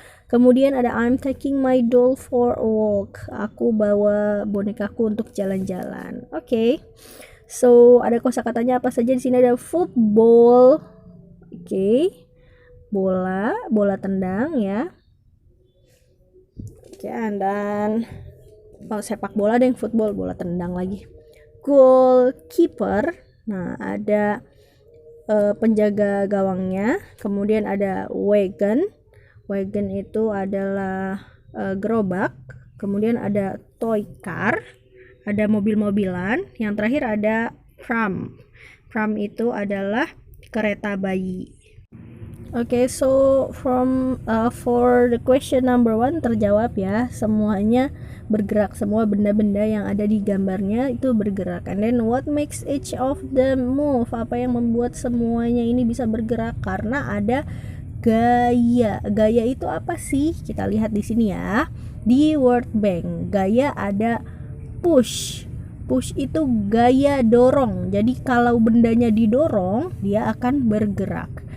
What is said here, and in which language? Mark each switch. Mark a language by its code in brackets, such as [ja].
[id] Kemudian ada [en] I'm taking my doll for a walk. [id] Aku bawa bonekaku untuk jalan-jalan. Oke. So, ada kosakatanya apa saja di sini? Ada football. Oke. Bola tendang ya. Oke, dan sepak bola ada yang football, bola tendang lagi. Goalkeeper. Nah, ada penjaga gawangnya. Kemudian ada wagon. Wagon itu adalah gerobak. Kemudian ada toy car, ada mobil-mobilan. Yang terakhir ada pram. Pram itu adalah kereta bayi. [en] Okay, so for the question number 1 [id] terjawab ya, semuanya bergerak, semua benda-benda yang ada di gambarnya itu bergerak. [en] And then what makes each of them move? [id] Apa yang membuat semuanya ini bisa bergerak? Karena ada gaya. Gaya itu apa sih? Kita lihat di sini ya. Di World Bank, gaya ada push. Push itu gaya dorong. Jadi kalau bendanya didorong, dia akan bergerak.